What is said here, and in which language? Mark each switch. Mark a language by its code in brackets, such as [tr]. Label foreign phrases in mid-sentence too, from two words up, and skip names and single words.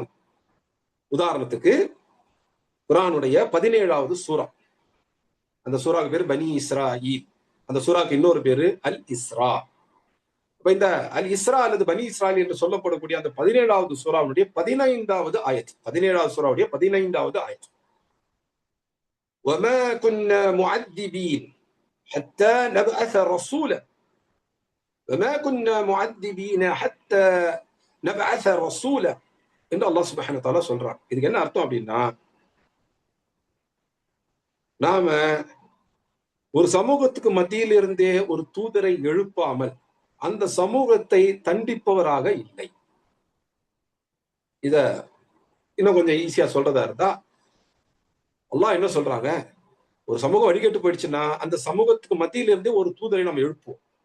[ta] உதாரணத்துக்கு குர்ஆனுடைய 17வது சூரா, அந்த சூராவுக்கு பேரு பனி இஸ்ராயீல். அந்த சூராக்கு இன்னொரு பேரு அல் இஸ்ரா. இப்ப இந்த அல் இஸ்ரா அல்லது பனி இஸ்ராயல் என்று சொல்லப்படக்கூடிய அந்த 17வது சூராவுடைய 15வது ஆயத், 17வது சூராவுடைய 15வது ஆயத். [ar] وَمَا كُنَّا مُعَذِّبِينَ حَتَّى نَبْعَثَ رَسُولًا وَمَا كُنَّا مُعَذِّبِينَ حَتَّى نَبْعَثَ رَسُولًا [ta] என்று அல்லாஹ் சுப்ஹானஹு வ தஆலா சொல்றான். இதுக்கு என்ன அர்த்தம் அப்படின்னா, நாம ஒரு சமூகத்துக்கு மத்தியில் இருந்தே ஒரு தூதரை எழுப்பாமல் அந்த சமூகத்தை தண்டிப்பவராக இல்லை. இத இன்னும் கொஞ்சம் ஈஸியா சொல்றதா இருந்தா, அல்லாஹ் என்ன சொல்றாங்க, ஒரு சமூகம் வழிகெட்டு போயிடுச்சுன்னா அந்த சமூகத்துக்கு மத்தியில இருந்தே ஒரு தூதரை நம்ம எழுப்புவோம்.